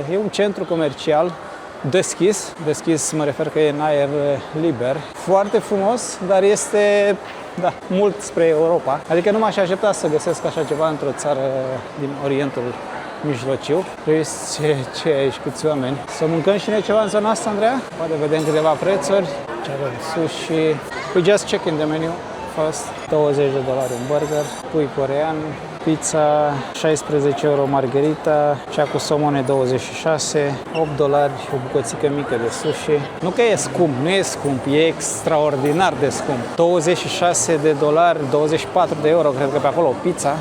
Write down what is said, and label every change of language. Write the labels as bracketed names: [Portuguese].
[Romanian] E un centru comercial deschis mă refer că e în aer liber, foarte frumos, dar este mult spre Europa. Adică nu m-aș aștepta să găsesc așa ceva într-o țară din Orientul Mijlociu. Uiți ce e aici, câți oameni. Să mâncăm și noi ceva în zona asta, Andreea? Poate vedem câteva prețuri. Ce avem? Sushi. [English] We just check in the menu first. [Romanian] $20 un burger, pui corean, pizza, 16 euro margherita, cea cu somone 26, $8 o bucățică mică de sushi. Nu că e scump, nu e scump, e extraordinar de scump. $26, 24 de euro, cred că pe acolo pizza.